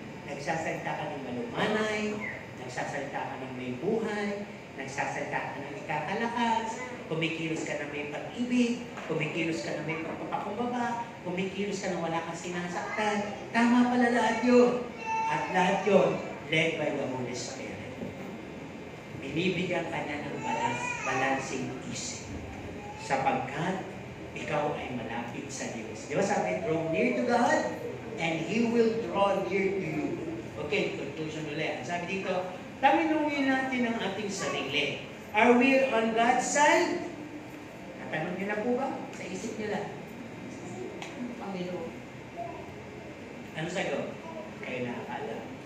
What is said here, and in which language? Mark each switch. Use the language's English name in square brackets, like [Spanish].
[Filipino] Nagsasalita ka ng malumanay, nagsasalita ka ng may buhay, nagsasalita ka ng ikakalakas, kumikilos ka ng may pag-ibig, kumikilos ka ng may pagpapakumbaba, kumikilos ka ng wala kang sinasaktan. Tama pala lahat yun. At lahat yun, [English] led by the Holy Spirit. [Filipino] Binibigyan ka niya ng balancing isip. Sapagkat ikaw ay malapit sa Diyos. Di ba sabi, [English] draw near to God, and He will draw near to you. [Filipino] Okay, conclusion ulit. Sabi dito, tanungin natin ang ating sarili. [English] Are we on God's side? [Filipino] Natanong niyo na po ba? Sa isip niyo lang. Panginoon. Ano sagot? Kayo nakakala.